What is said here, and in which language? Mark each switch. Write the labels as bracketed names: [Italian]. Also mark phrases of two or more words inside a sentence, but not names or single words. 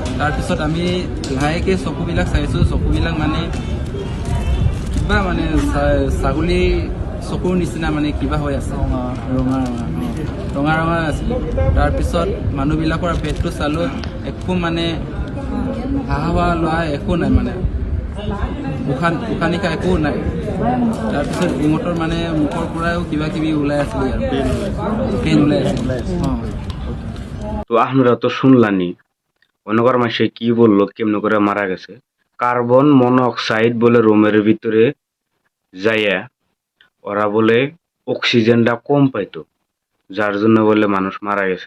[Assamese] তাৰপিছত আমি লাহেকৈ চকুবিলাক চাইছোঁ, চকুবিলাক মানে কিবা মানে ছাগলী চকুৰ নিচিনা মানে কিবা হৈ আছে, ৰঙা আছিল। তাৰপিছত মানুহবিলাকৰ পেটটো চালোঁ, একো মানে হাৱা লোৱা একো নাই, মানে উশাহ নিশাহ একো নাই। তাৰপিছত ইহঁতৰ মানে মুখৰ পৰাও কিবা কিবি ওলাই আছিলে আৰু পেইন ওলাই আছিলে। [Bangla] তো আপনারা তো শুনলানি অন্যগর মাসে কি বললো, কেমন করে মারা গেছে। কার্বন মনোঅক্সাইড বলে রুমের ভিতরে যাইয়া ওরা বলে অক্সিজেনটা কম পাইতো, যার জন্য বলে মানুষ মারা গেছে।